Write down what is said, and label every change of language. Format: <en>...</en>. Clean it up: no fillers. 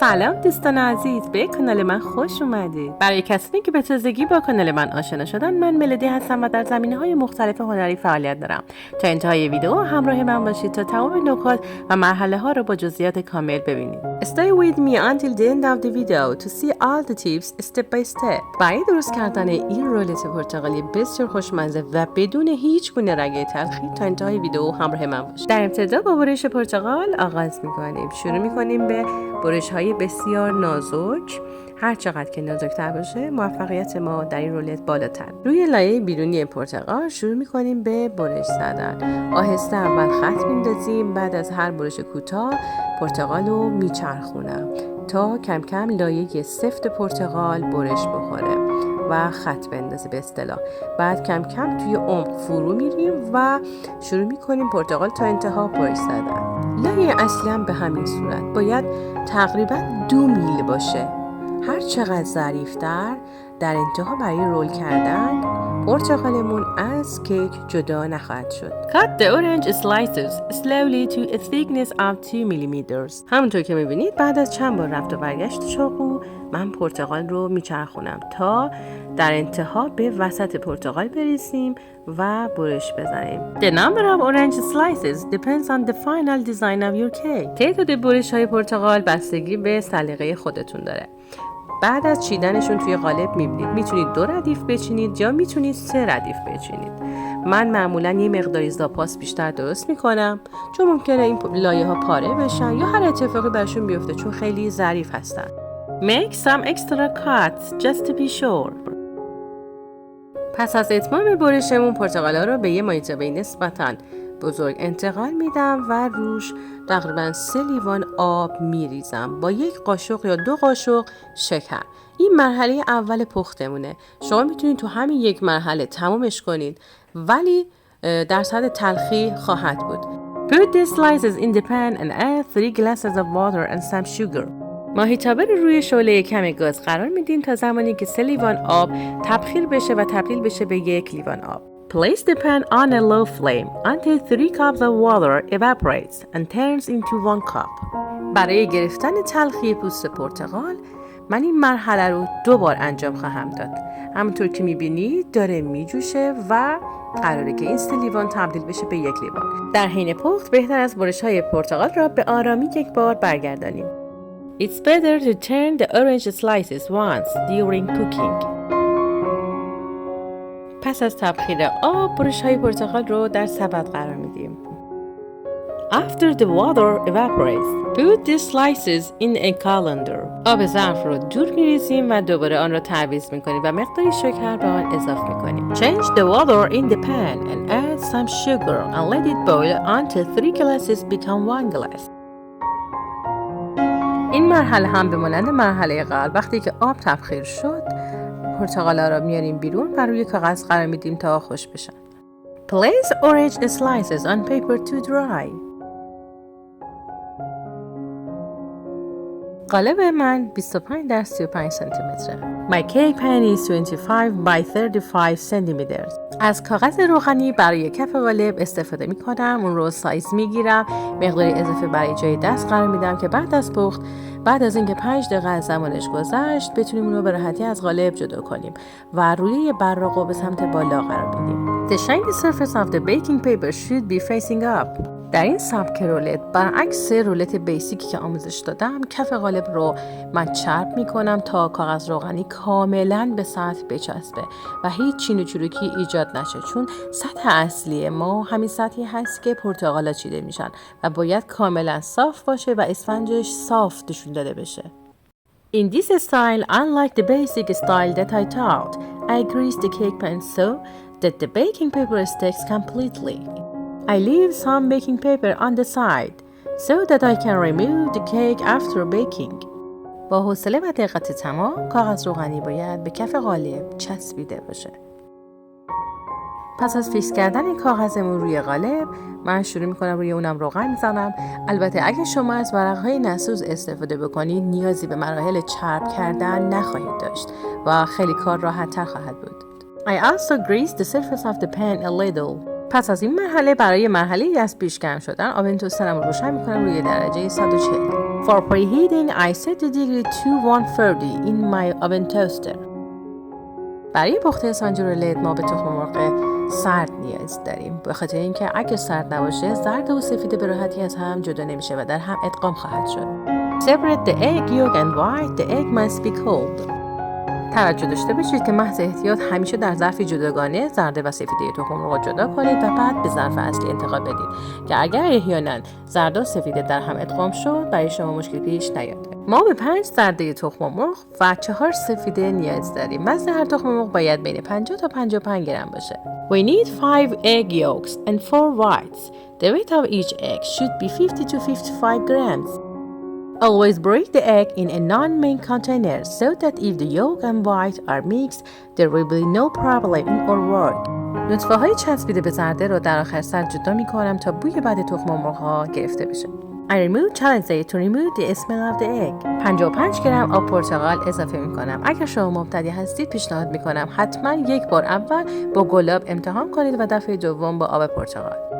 <fa>سلام دوستان عزیز، به کانال من خوش اومدید. برای کسانی که به تازگی با کانال من آشنا شدن، من ملودی هستم و در زمینه‌های مختلف هنری فعالیت دارم. تا انتهای ویدیو همراه من باشید تا تمام نکات و مرحله‌ها رو با جزئیات کامل ببینید.</fa> <en>Stay with me until the end of the video to see all the tips step by step.</en> <fa>برای درست کردن این رولت پرتقالی بسیار خوشمزه و بدون هیچ گونه رنگ تلخی تا انتهای ویدیو همراه من باشید. در ابتدا با برش پرتقال آغاز می‌کنیم. شروع می‌کنیم به برش‌های بسیار نازک. هر چقدر که نازک‌تر باشه موفقیت ما در این رولت بالاتر. روی لایه بیرونی پرتقال شروع می‌کنیم به برش زدن. آهسته اول خط می‌اندازیم، بعد از هر برش کوتاه پرتقال رو میچرخونم تا کم کم لایه سفت پرتقال برش بخوره و خط بندازه به اصطلاح. بعد کم کم توی عمق فرو میریم و شروع میکنیم پرتقال تا انتها برش زدن. لایه اصلی هم به همین صورت باید تقریبا 2 میل باشه. هر چقدر ظریف‌تر در انتها برای رول کردن پرتقالمون از کیک جدا نخواهد شد.</fa> <en>Cut the orange slices slowly to a thickness of 2 mm.</en> <fa>همونطور که میبینید بعد از چند بار رفت و برگشت چاقو من پرتقال رو میچرخونم تا در انتها به وسط پرتقال برسیم و برش بزنیم.</fa> <en>The number of orange slices depends on the final design of your cake.</en> <fa>تعداد برش های پرتقال بستگی به سلیقه خودتون داره. بعد از چیدنشون توی قالب میبینید میتونید 2 ردیف بچینید یا میتونید 3 ردیف بچینید. من معمولا یه مقداری زاپاس بیشتر درست میکنم چون ممکنه این لایه ها پاره بشن یا هر اتفاقی برشون بیفته چون خیلی ظریف هستن.</fa> <en>Make some extra cuts just to be sure.</en> <fa>پس از اتمام برشمون پرتقالا رو به یه مایتابه نسبتاً بزرگ انتقال میدم و روش تقریبا 3 لیوان آب میریزم با 1 قاشق یا 2 قاشق شکر. این مرحله اول پختمونه. شما میتونید تو همین یک مرحله تمامش کنید ولی درصد تلخی خواهد بود.</fa> <en>Put the slices in the pan and add 3 glasses of water and some sugar.</en> <fa>ماهیتابه رو روی شعله کم گاز قرار میدیم تا زمانی که 3 لیوان آب تبخیر بشه و تبدیل بشه به 1 لیوان آب.</fa> <en>Place the pan on a low flame until 3 cups of water evaporates and turns into 1 cup.</en> <fa>برای گرفتن تلخی پوست پرتقال من این مرحله رو 2 بار انجام خواهم داد. همونطور که میبینید داره میجوشه و قراره که این 3 لیوان تبدیل بشه به 1 لیوان. در حین پخت بهتر از برش های پرتقال را به آرامی 1 بار برگردانیم.</fa> <en>It's better to turn the orange slices once during cooking.</en> <fa>پس از تبخیر آب برش های پرتقال رو در سبد قرار میدیم.</fa> <en>After the water evaporates, put the slices in a colander.</en> <fa>آب ظرف رو دور میریزیم و دوباره آن را تعویض میکنیم و مقداری شکر به آن اضافه میکنیم.</fa> <en>Change the water in the pan and add some sugar and let it boil until 3 glasses become 1 glass.</en> <fa>این مرحله هم به مانند مرحله قبل وقتی که آب تبخیر شد پرتقالا را میاریم بیرون و روی کاغذ قرار میدیم تا خوش بشن.</fa> <en>Place orange slices on paper to dry.</en> <fa>قالب من 25 در 35 سانتی متره.</fa> <en>My cake pan is 25 by 35 centimeters.</en> <fa>از کاغذ روغنی برای کف قالب استفاده می کنم. اون رو سایز می گیرم. مقداری اضافه برای جای دست قرار میدم که بعد از پخت بعد از اینکه 5 دقیقه از زمانش گذشت بتونیم اون رو به راحتی از قالب جدا کنیم و روی براق به سمت بالا قرار میدیم.</fa> <en>The shiny surface of the baking paper should be facing up.</en> <fa>در این سبک رولت برعکس رولت بیسیکی که آموزش دادم کف قالب رو من چرب میکنم تا کاغذ روغنی کاملا به سطح بچسبه و هیچ چین و چروکی ایجاد نشه چون سطح اصلی ما همین سطحی هست که پرتقالا چیده میشن و باید کاملا صاف باشه و اسفنجش صاف نشون داده بشه.</fa> <en>In this style, unlike the basic style that I taught, I grease the cake pan so that the baking paper sticks completely. I leave some baking paper on the side so that I can remove the cake after baking.</en> <fa>با حوصله و دقت تمام کاغذ روغنی باید به کف قالب چسبیده باشه. پس از فیکس کردن کاغذمون روی قالب من شروع میکنم روی اونم روغن میزنم. البته اگه شما از ورقهای نسوز استفاده بکنید نیازی به مراحل چرب کردن نخواهید داشت و خیلی کار راحت تر خواهد بود.</fa> <en>I also grease the surface of the pan a little</en> <fa>پس از این مرحله برای مرحله از پیش گرم شدن آب توسترم رو روشن میکنم روی درجه 140. For preheating I set the degree to 130 in my oven toaster. برای پخت اسفنج رولت ما به تخم مرغ سرد نیاز داریم، به خاطر اینکه اگه سرد نباشه زرد و سفید به راحتی از هم جدا نمیشه و در هم ادغام خواهد شد.</fa> <en>Separate the egg yolk and white. The egg must be cold.</en> <fa>توجه داشته باشید که محض احتیاط همیشه در ظرفی جداگانه زرد و سفیده تخم مرغ جدا کنید و بعد به ظرف اصلی انتقال بدید که اگر احیانا زرد و سفیده در هم ادغام شد برای شما مشکل پیش نیاد. ما به 5 زرده تخم مرغ و 4 سفیده نیاز داریم. وزن هر تخم مرغ باید بین 50 تا 55 گرم باشه.</fa> <en>We need 5 egg yolks and 4 whites. The weight of each egg should be 50 to 55 grams. Always break the egg in a non-main container so that if the yolk and white are mixed, there will be no problem in our work.</en> <fa>نطفه های چسبیده به زرده رو در آخر سر جدا می کنم تا بوی بد تخم مرغ ها گرفته بشه.</fa> <en>I remove chalice to remove the smell of the egg.</en> <fa>55 گرم آب پرتقال اضافه می کنم. اگر شما مبتدی هستید پیشنهاد می کنم حتما یک بار اول با گلاب امتحان کنید و دفعه دوم با آب پرتقال.</fa>